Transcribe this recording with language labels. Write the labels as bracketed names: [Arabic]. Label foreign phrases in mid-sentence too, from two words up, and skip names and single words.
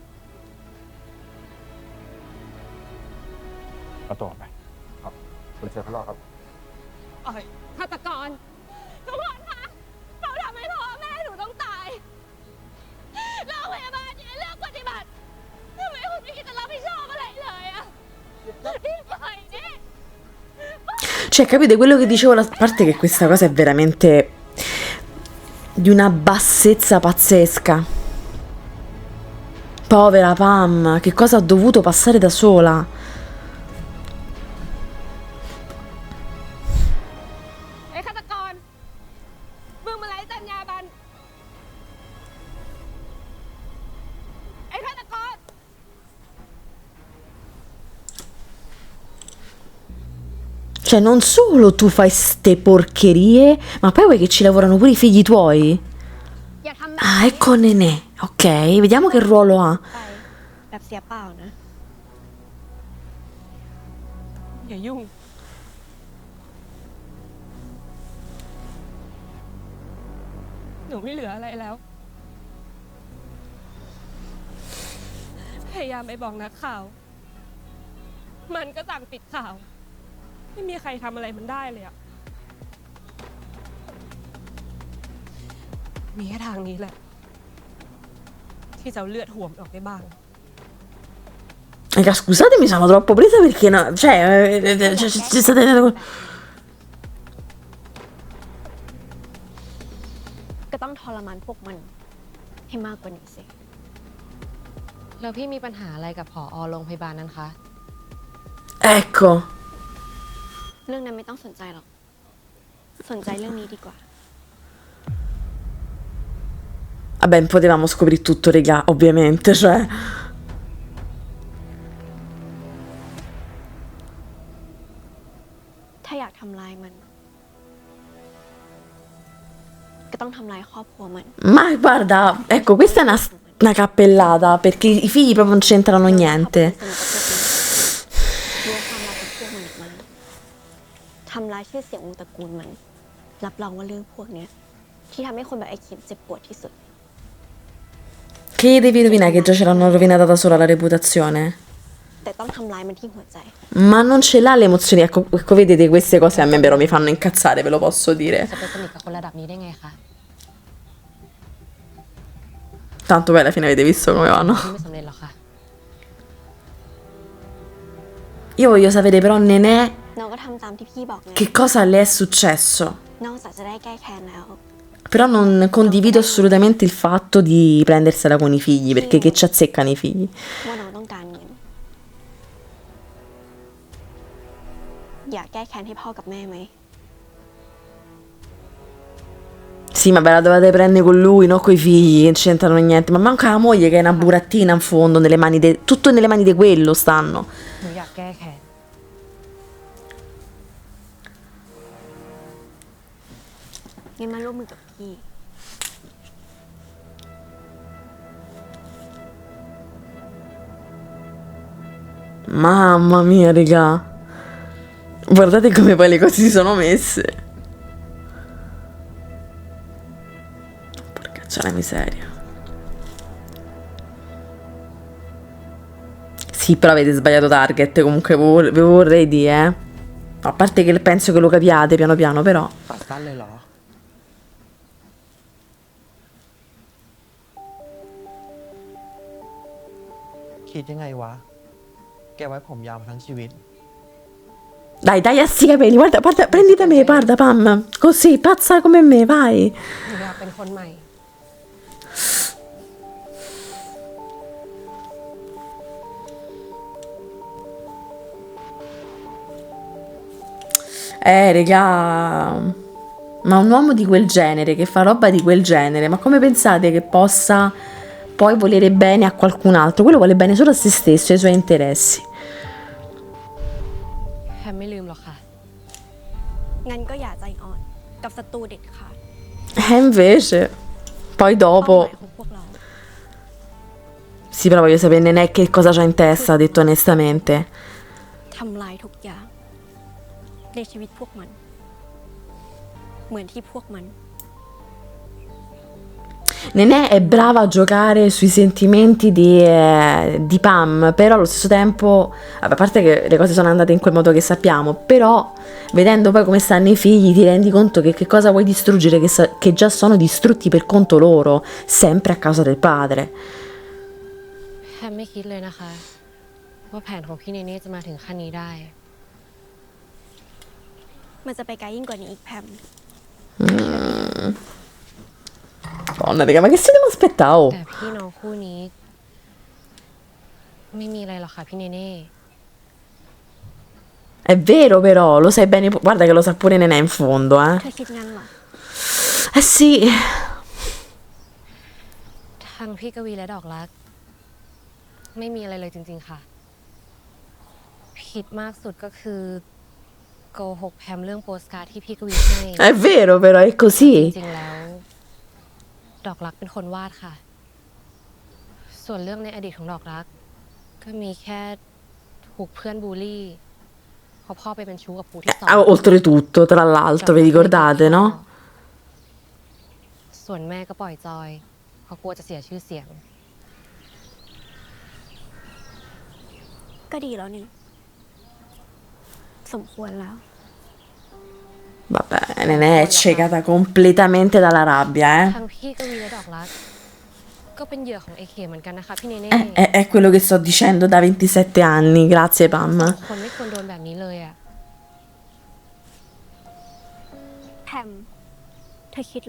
[Thai] เอาตัวไปครับคุณเชฟพลอครับ อ๋อยฆาตกรทุกคนคะเราทำให้พ่อแม่หนูต้องตายโรงพยาบาลนี้เลือกปฏิบัติทำไมคุณไม่คิดจะรับผิดชอบอะไรเลยอะรีบไปนี่ [Italian] Cioè, capite quello che dicevo, a parte che questa cosa è veramente di una bassezza pazzesca. Povera Pam, che cosa ha dovuto passare da sola? [Thai] ไอ้ฆาตกรมึงมาไล่จัญญาบันไอ้ฆาตกร [Italian] Cioè, non solo tu fai ste porcherie, ma poi vuoi che ci lavorano pure i figli tuoi? [Thai] อย่าทำแบบ [Italian] Ah, ecco Nenè, ok, vediamo che ruolo ha. [Thai] ไปแบบเสียเปล่านะ อย่ายุ่ง หนูไม่เหลืออะไรแล้ว พยายามไปบอกนักข่าว มันก็สั่งปิดข่าว ไม่มีใครทำอะไรมันได้เลยอะมีแค่ทางนี้แหละ ที่จะเอาเลือดหวมออกได้บ้าง [Italian] Raga, scusatemi, sono troppo presa perché no, cioè, ci state... [Thai] ก็ต้องทรมานพวกมันให้มากกว่านี้สิ แล้วพี่มีปัญหาอะไรกับผอโรงพยาบาลนั้นคะ [Italian] Ecco. [Thai] เรื่องนั้นไม่ต้องสนใจหรอก สนใจเรื่องนี้ดีกว่า [Italian] Vabbè, potevamo scoprire tutto, raga, ovviamente, cioè... [Thai] ถ้าอยากทำลายมัน ก็ต้องทำลายครอบครัวมัน [Italian] Ma guarda, ecco, questa è una cappellata, perché i figli proprio non c'entrano niente. [Thai] รู้ความลับของพวกมันออกมาทำลายชื่อเสียงวงตระกูลมัน รับรองว่าเรื่องพวกเนี้ยที่ทำให้คนแบบไอ้เข็มเจ็บปวดที่สุด [Italian] Che gli devi rovinare, che già ce l'hanno rovinata da sola la reputazione? [Thai] แต่ต้องทำลายมันที่หัวใจ [Italian] Ma non ce l'ha le emozioni, ecco, vedete, queste cose a me però mi fanno incazzare, ve lo posso dire. [Thai] จะไปสนิทกับคนระดับนี้ได้ไงคะ [Italian] Tanto poi alla fine avete visto come vanno. [Thai] ไม่สำเร็จหรอกค่ะ [Italian] Io voglio sapere però, Nenè, [Thai] น้องก็ทำตามที่พี่บอกไง [Italian] che cosa le è successo. [Thai] นอกจากจะได้แก้แค้นแล้ว [Italian] Però non condivido assolutamente il fatto di prendersela con i figli, perché che ci azzeccano i figli. [Thai] ว่าน้องต้องการเงิน อยากแก้แค้นให้พ่อกับแม่ไหม [Italian] Sì, ma ve la dovete prendere con lui, non coi figli, che non c'entrano niente. Ma manca la moglie che è una burattina in fondo, nelle mani tutto nelle mani di quello stanno. [Thai] หนูอยากแก้แค้น งั้นมาร่วมมือกับพี่ [Italian] Mamma mia, raga. Guardate come poi le cose si sono messe. Porcaccia la miseria. Sì, però avete sbagliato target. Comunque ve vorrei dire, a parte che penso che lo capiate piano piano, però. [Thai] ตัดสั้นเลยเหรอ คิดยังไงวะ แกไว้ผมยาวมาทั้งชีวิต [Italian] Dai, dai a sti capelli. Guarda, guarda, prendi da me, guarda, Pam. Così, pazza come me, vai. [Thai] หนูอยากเป็นคนใหม่ [Italian] Raga. Ma un uomo di quel genere, che fa roba di quel genere, ma come pensate che possa poi volere bene a qualcun altro? Quello vuole bene solo a se stesso e ai suoi interessi. [Thai] แฮมไม่ลืมหรอกค่ะ งั้นก็อย่าใจอ่อน กับศัตรูเด็ดขาด [Italian] E invece, poi [Thai] เป้าห [Italian] dopo. [Thai] มายของพวกเรา [Italian] Sì, però voglio sapere Nenè che cosa c'ha in testa, ha detto onestamente. [Thai] ทำลายทุกอย่าง ในชีวิตพวกมัน เหมือนที่พวกมัน [Italian] Nenè è brava a giocare sui sentimenti di Pam, però allo stesso tempo, vabbè, a parte che le cose sono andate in quel modo che sappiamo, però vedendo poi come stanno i figli ti rendi conto che cosa vuoi distruggere, che già sono distrutti per conto loro, sempre a causa del padre. [Thai] แฮมไม่คิดเลยนะคะ ว่าแผนของพี่เนเน่จะมาถึงขั้นนี้ได้ มันจะไปไกลยิ่งกว่านี้อีกแพม [Italian] Madonna, raga, ma che si devo aspettare? [Thai] แต่พี่น้องคู่นี้ ไม่มีอะไรหรอกค่ะพี่เนเน่ [Italian] È vero però, lo sai bene, guarda che lo sa pure Nenè in fondo, [Thai] เธอคิดงั้นเหรอ [Italian] Eh sì, [Thai] ทั้งพี่กวีและดอกรัก ไม่มีอะไรเลยจริงๆค่ะ ผิดมากสุดก็คือโกหกแพมเรื่องโปสการ์ดที่พี่กวีให้ [Italian] è vero però, è [Thai] จ [Italian] così. [Thai] ริงๆแล้ว ดอกรักเป็นคนวาดค่ะ ส่วนเรื่องในอดีตของดอกรัก ก็มีแค่ถูกเพื่อนบูลลี่เพราะพ่อไปเป็นชู้กับผู้ที่สอง [Italian] Oltretutto, tra l'altro, vi ricordate, no? [Thai] ส่วนแม่ก็ปล่อยจอยเพราะกลัวจะเสียชื่อเสียง ก็ดีแล้วนี่ สมควรแล้ว [Italian] Vabbè, Nenè è ciecata completamente dalla rabbia, [Thai] ทั้งพี่กวีและดอกรัก ก็เป็นเหยื่อของไอเคเหมือนกันนะคะพี่เนเน่ [Italian] È quello che sto dicendo da 27 anni, grazie [Thai] สอง [Italian] Pam. [Thai] คนไม่ควรโดนแบบนี้เลยอ่ะ แพม เธอคิดเหรอ